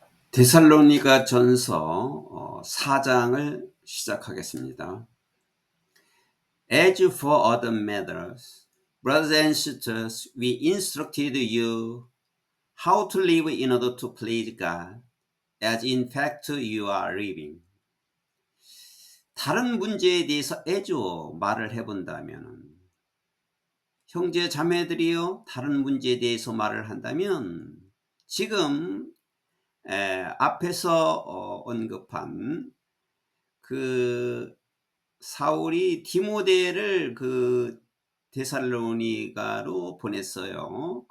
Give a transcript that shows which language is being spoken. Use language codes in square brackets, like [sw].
[ko] 데살로니가 전서 4장을 시작하겠습니다. [en] As for other matters, brothers and sisters, we instructed you how to live in order to please God, as in fact you are living. [ko] 다른 문제에 대해서 말을 해본다면, 형제 자매들이요, 다른 문제에 대해서 말을 한다면, 지금 앞에서 언급한 그 사울이 디모데를 그 데살로니가로 보냈어요.